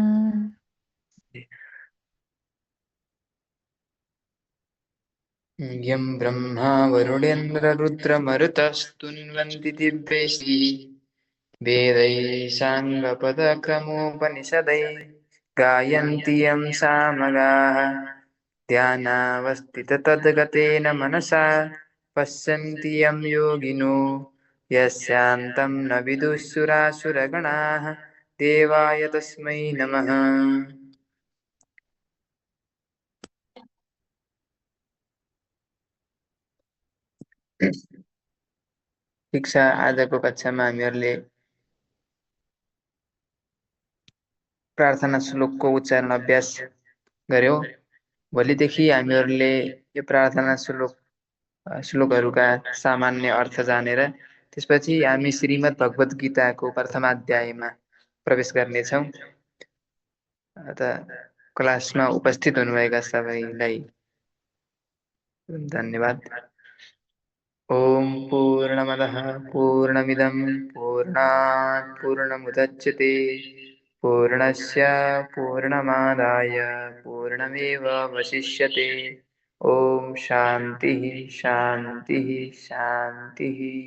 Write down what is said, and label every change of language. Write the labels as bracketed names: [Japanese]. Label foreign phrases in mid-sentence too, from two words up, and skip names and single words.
[Sanskrit] यं ब्रह्मा वरुणेन्द्ररुद्रमरुतस्तुन्वन्ति दिव्यैः वेदैः साङ्गपदक्रमोपनिषदैः गायन्ति यं सामगाः। ध्यानावस्थिततद्गतेन मनसा पश्यन्ति यं योगिनो। यस्यान्तं न विदुःसुरासुरगणाः। देवाय तस्मै नमः। [Nepali] ठिक छ, आजको कक्षामा हामीहरूले प्रार्थना श्लोकको उच्चारण अभ्यास गर्यौं। भोलिदेखि हामीहरूले यो प्रार्थना श्लोकहरूका सामान्य अर्थ जानेर त्यसपछि हामी श्रीमद् भगवत गीताको प्रथमाध्यायमा प्रवेश गर्नेछौँ। क्लासमा उपस्थित हुनुभएका सबैलाई धन्यवाद। [Sanskrit] ओम पूर्णमदः पूर्णमिदं पूर्णात् पूर्णमुदच्यते पूर्णस्य पूर्णमादाय पूर्णमेवावशिष्यते। ओम शांति शांति शांति।